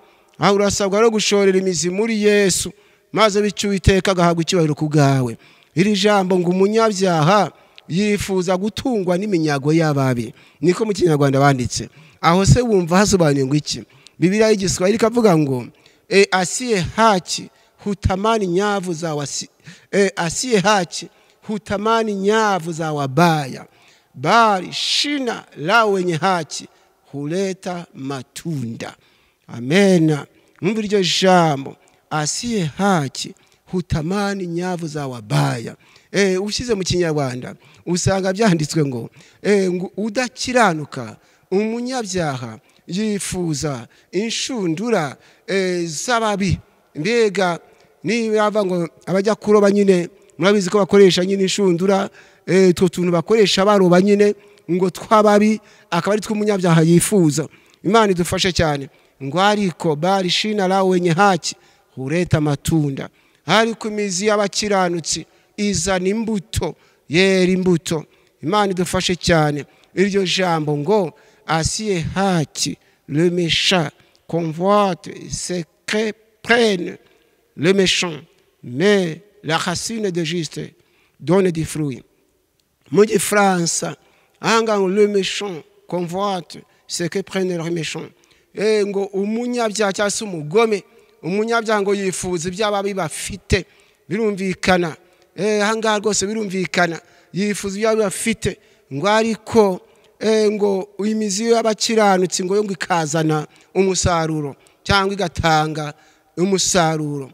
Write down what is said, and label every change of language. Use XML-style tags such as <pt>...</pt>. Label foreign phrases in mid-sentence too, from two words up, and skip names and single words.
<rw>Aho urasabwa no gushorera imizi muri Yesu, maze bityo Uwiteka agahabwa icyubahiro ku bwawe. Iri jambo ngo umunyabyaha yifuza gutungwa n'iminyago y'ababi, niko mu Kinyarwanda banditse. Aho se wumva hasobanuye ngo iki? Bibiliya y'Igiswahili ikavuga ngo</rw> <sw>asiye haki hutamani nyavu za asiye haki hutamani nyavu za wabaya, bali shina la wenye haki huleta matunda.</sw> <rw>Amena. Mwumva iryo jambo,</rw> <sw>asiye haki hutamani nyavu za wabaya.</sw> <rw>Ushyize mu Kinyarwanda usanga byanditswe ngo udakiranuka umunyabyaha yifuza inshundura z'ababi. Mbega niba ngo abajya kuroba nyine, murabizi ko bakoresha nyine inshundura, two tuntu bakoresha baroba nyine ngo twababi, akaba ari tw'umunyabyaha yifuza. Imana idufashe cyane. Ngo ariko</rw> <sw>bali shina la wenye haki huleta matunda,</sw> <rw>ariko imizi y'abakiranutsi izana imbuto, yera imbuto. Imana idufashe cyane. Iryo jambo ngo</rw> <sw>asiye haki</sw> <fr>le méchant convoite ce que prenne le méchant, mais la racine de juste donne des fruits.</fr> <rw>Mu Gifaransa ahanga</rw> <fr>le méchant convoite ce que prenne le méchant.</fr> <rw>Ngo umunyabyaha cyangwa se umugome, umunyabyaha ngo yifuza iby'ababi bafite. Birumvikana. Ahanga rwose birumvikana, yifuza iby'ababi bafite. Ngo ariko ngo imizi y'abakiranutsi ngo ikazana umusaruro cyangwa igatanga umusaruro.</rw>